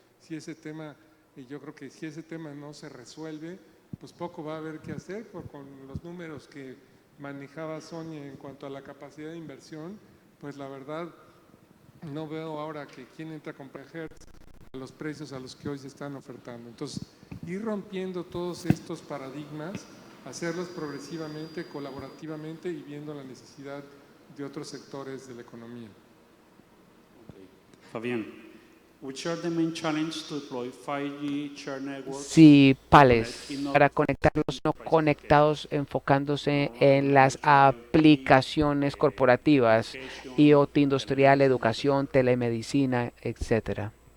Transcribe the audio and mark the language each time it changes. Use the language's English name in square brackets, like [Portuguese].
[Spanish] Si ese tema, yo creo que si ese tema no se resuelve, pues poco va a haber que hacer con los números que manejaba Sonia en cuanto a la capacidad de inversión, pues la verdad no veo ahora que quién entra a comprar Hertz a los precios a los que hoy se están ofertando. Entonces, ir rompiendo todos estos paradigmas, hacerlos progresivamente, colaborativamente y viendo la necesidad de otros sectores de la economía. [English] Fabián, which are the main challenges to deploy 5G shared networks? [Spanish] Sí, PALES, para conectar los no conectados, enfocándose en las aplicaciones corporativas, IoT industrial, educación, telemedicina, etcétera.